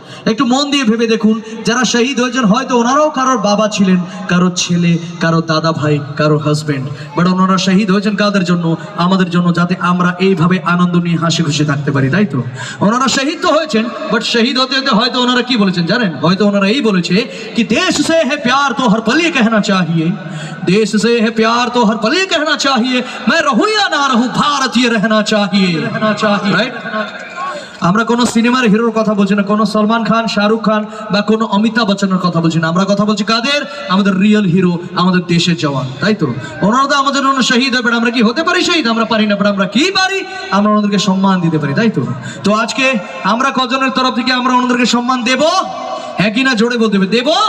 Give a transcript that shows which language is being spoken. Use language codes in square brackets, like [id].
[bn] একটু মন দিয়ে ভেবে দেখুন, যারা শহীদ হয়েছেন হয়তো ওনারাও কারোর বাবা ছিলেন, কারো ছেলে, কারো দাদা ভাই, কারো হাজবেন্ড, বাট ওনারা শহীদ হয়েছেন কাদের জন্য? আমাদের জন্য, যাতে আমরা এইভাবে আনন্দ নিয়ে হাসি খুশি থাকতে পারি, তাই তো? ওনারা শহীদ তো হয়েছেন, বাট শহীদ হতে হতে হয়তো ওনারা কি বলেছেন জানেন? হয়তো ওনারা এই বলেছে [hi] কি দেশ সে হে প্যার তো হর পল ये कहना चाहिए, देश से है प्यार तो हर पल ये कहना चाहिए, मैं रहूं या ना रहूं भारतीय रहना चाहिए, राइट? [bn] আমরা কোনো সিনেমার হিরোর কথা বলছি না, কোনো সলমান খান, শাহরুখ খান বা কোনো অমিতাভ বচ্চনের কথা বলছি না, আমরা কথা বলছি কাদের? আমাদের রিয়েল হিরো, আমাদের দেশের জওয়ান, তাই তো? ওনারা তো আমাদের জন্য শহীদ হবে, আমরা কি হতে পারি শহীদ? আমরা পারি না, বাট আমরা কি পারি? আমরা ওনাদেরকে সম্মান দিতে পারি, তাই তো? তো আজকে আমরা কজনের তরফ থেকে আমরা ওনাদেরকে সম্মান দেব? হ্যাঁ কি না? জোরে বলতে হবে, দেব?